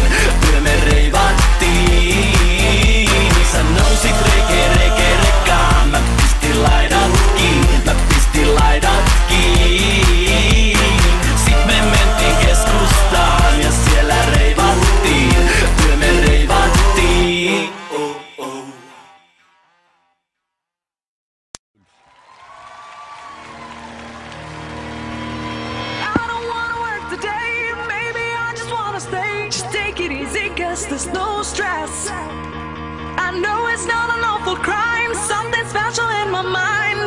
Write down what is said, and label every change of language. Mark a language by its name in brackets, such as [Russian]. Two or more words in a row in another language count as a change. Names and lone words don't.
[Finnish] Kyllä me reivattiin. Sä nousit rekkaan, mä pistin laidat kiinni. Sit me mentiin keskustaan ja siellä reivattiin. Kyllä me reivattiin. [English] Just take it easy, cause there's no stress. I know it's not an awful crime, something special in my mind.